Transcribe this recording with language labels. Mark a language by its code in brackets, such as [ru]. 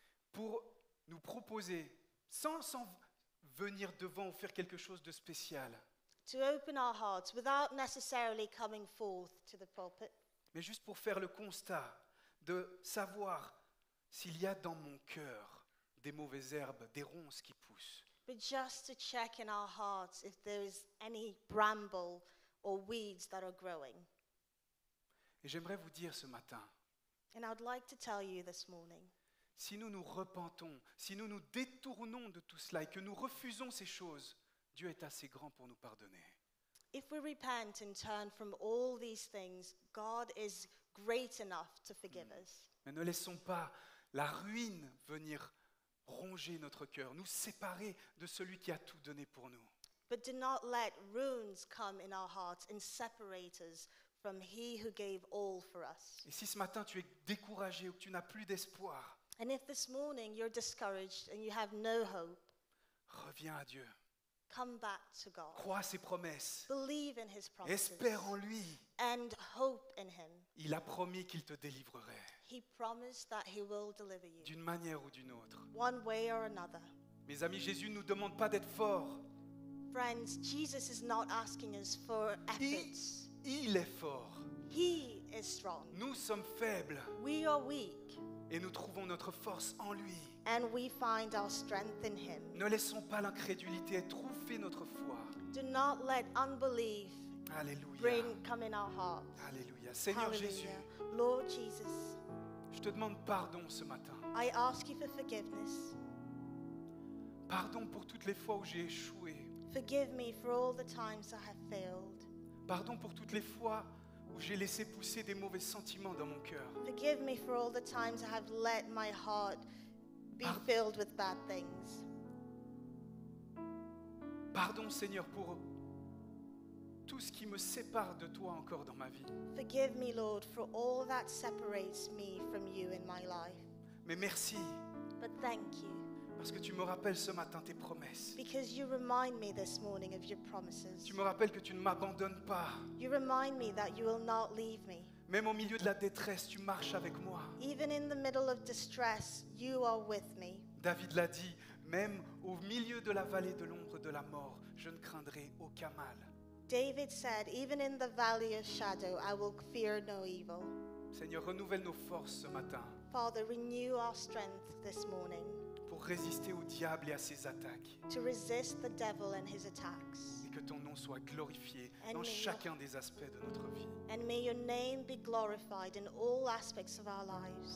[fr] pour nous proposer, sans venir devant ou faire quelque chose de spécial, [en] to open our hearts without necessarily coming forth to the pulpit, [fr] mais juste pour faire le constat de savoir s'il y a dans mon cœur des mauvaises herbes, des ronces qui poussent. [en] but just to check in our hearts if there is any bramble or weeds that are growing. [fr] Et j'aimerais vous dire ce matin, [en] And I would like to tell you this morning, [fr] si nous nous repentons, si nous nous détournons de tout cela et que nous refusons ces choses, Dieu est assez grand pour nous pardonner. [en] if we repent and turn from all these things, God is great enough to forgive us. [fr] Mais ne laissons pas la ruine venir ronger notre cœur, nous séparer de celui qui a tout donné pour nous. [en] But do not let ruins come in our hearts and separate us from He who gave all for us. [fr] Et si ce matin tu es découragé ou que tu n'as plus d'espoir, [en] And if this morning you're discouraged and you have no hope, [fr] reviens à Dieu, [en] come back to God. [fr] crois à ses promesses, [en] Believe in His promises [fr] espère en lui. [en] and hope in Him. [fr] Il a promis qu'il te délivrerait [en] He promised that He will deliver you [fr] d'une manière ou d'une autre. [en] one way or another. [fr] Mes amis, Jésus ne nous demande pas d'être forts. [en] Friends, Jesus is not asking us for efforts. [fr] Il est fort. [en] He is strong. [fr] Nous sommes faibles [en] We are weak, [fr] et nous trouvons notre force en lui. [en] and we find our strength in Him. [fr] Ne laissons pas l'incrédulité étouffer notre foi. [en] Do not let unbelief [fr] Alléluia. [en] come in our heart. [fr] Alléluia. Seigneur Jésus, [en] Hallelujah. Lord Jesus, [fr] je te demande pardon ce matin. [en] I ask you for forgiveness. [fr] Pardon pour toutes les fois où j'ai échoué. [en] Forgive me for all the times I have failed. [fr] Pardon pour toutes les fois où j'ai laissé pousser des mauvais sentiments dans mon cœur. [en] Forgive me for all the times I have let my heart be [fr] Par- [en] filled with bad things. [fr] Pardon Seigneur pour tout ce qui me sépare de toi encore dans ma vie. [en] Forgive me, Lord, for all that separates me from you in my life. [fr] Mais merci [en] But thank you, [fr] parce que tu me rappelles ce matin tes promesses. [en] because you remind me this morning of your promises. [fr] Tu me rappelles que tu ne m'abandonnes pas. [en] You remind me that you will not leave me. [fr] Même au milieu de la détresse, tu marches avec moi. [en] Even in the middle of distress, you are with me. [fr] David l'a dit, même au milieu de la vallée de l'ombre de la mort, je ne craindrai aucun mal. [en] David said, even in the valley of shadow, I will fear no evil. [fr] Seigneur, renouvelle nos forces ce matin [en] Father, renew our strength this morning [fr] pour pour résister au diable et à ses attaques. [en] to resist the devil and his attacks. [fr] Et que ton nom soit glorifié [en] And [fr] dans [en] may [fr] chacun des aspects de notre vie, [en] And may your name be glorified in all aspects of our lives,